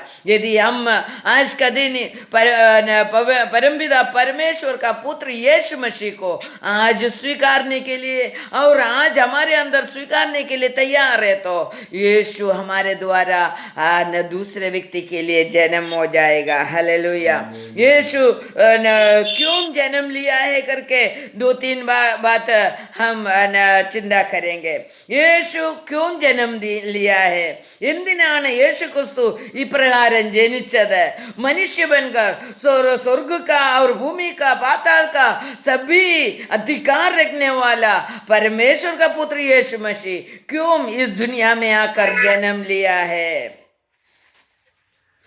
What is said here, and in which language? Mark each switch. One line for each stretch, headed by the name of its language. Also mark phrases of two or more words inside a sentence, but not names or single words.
Hindi: यदि हम आज का दिन परमपिता परमेश्वर का पुत्र यीशु मसीह को आज स्वीकारने के लिए और आज हमारे अंदर स्वीकारने के लिए तैयार है तो यीशु हमारे द्वारा दूसरे व्यक्ति के लिए जन्म हो जाएगा। हालेलुया। यीशु क्यों जन्म लिया है करके 2-3 बात हम चिंता करेंगे। यीशु क्यों जन्म लिया है?
Malayalam: എന്തിനാണ് യേശു ക്രിസ്തു ഇപ്രകാരം ജനിച്ചത്?
Hindi: मनुष्य बनकर स्वर्ग का और भूमि का पाताल का सभी अधिकार रखने वाला परमेश्वर का पुत्र यीशु मसीह क्यों इस दुनिया में आकर जन्म लिया है?